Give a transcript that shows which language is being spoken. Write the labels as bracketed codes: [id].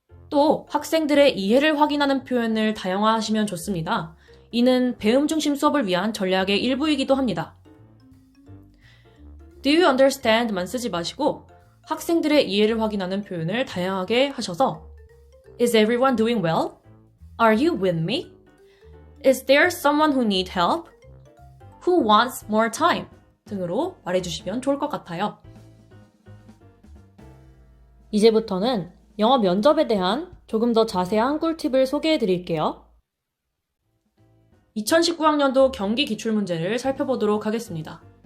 [ko] 또 학생들의 이해를 확인하는 표현을 다양화하시면 좋습니다. 이는 배움 중심 수업을 위한 전략의 일부이기도 합니다. [en] Do you understand [ko] 만 쓰지 마시고 학생들의 이해를 확인하는 표현을 다양하게 하셔서 [en] Is everyone doing well? Are you with me? Is there someone who needs help? Who wants more time? [ko] 등으로 말해주시면 좋을 것 같아요. 이제부터는 영어 면접에 대한 조금 더 자세한 꿀팁을 소개해 드릴게요. 2019학년도 경기 기출문제를 살펴보도록 하겠습니다.